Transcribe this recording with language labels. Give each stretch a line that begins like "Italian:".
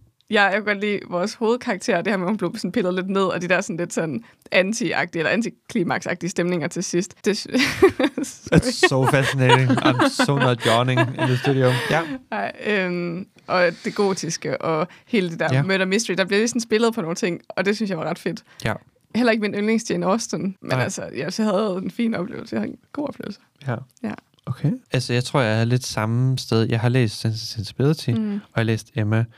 Danish: Jeg kan godt lide vores hovedkarakter, det her med, at hun blev sådan pillet lidt ned, og de der sådan lidt sådan anti-agtige eller anti-klimax-agtige stemninger til sidst. Det
English: That's so fascinating. I'm so not yawning in the studio.
Danish: Ja. Og det gotiske og hele det der murder mystery. Der bliver sådan spillet på nogle ting, og det synes jeg var ret fedt. Ja. Heller ikke min yndlings Jane Austen, men altså, jeg havde en fin oplevelse. Jeg havde en god oplevelse. Ja. Ja. Okay. Altså, jeg tror, jeg er lidt samme sted. Jeg har læst Sense and Sensibility, og jeg læste Emma.